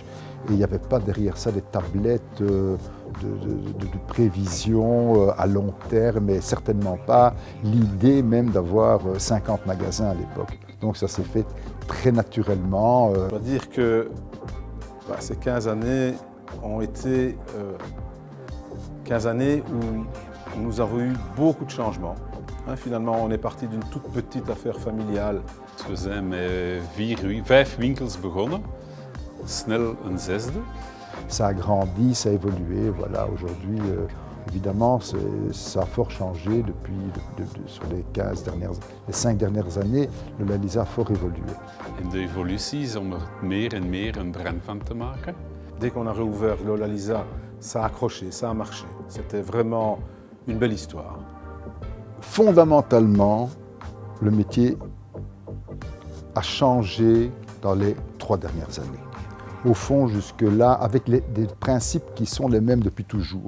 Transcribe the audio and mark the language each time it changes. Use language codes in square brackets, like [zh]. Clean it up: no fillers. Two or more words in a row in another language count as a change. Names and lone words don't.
[fr] Et il n'y avait pas derrière ça des tablettes de prévision à long terme, mais certainement pas l'idée même d'avoir 50 magasins à l'époque. Donc ça s'est fait très naturellement. On va dire que ces 15 années ont été 15 années où nous avons eu beaucoup de changements. Finalement, on est parti d'une toute petite affaire familiale. [nl] We zijn met 5 winkels begonnen, snel een zesde. [fr] Ça a grandi, ça a évolué. Voilà, aujourd'hui, évidemment, ça a fort changé sur les 5 dernières années. Lola et Lisa a fort évolué. [nl] In de evolutie is om er meer en meer een brand van te maken. [fr] Dès qu'on a réouvert Lola et Lisa, ça a accroché, ça a marché. C'était vraiment une belle histoire. Fondamentalement, le métier a changé dans les 3 dernières années. Au fond, jusque-là, avec des principes qui sont les mêmes depuis toujours.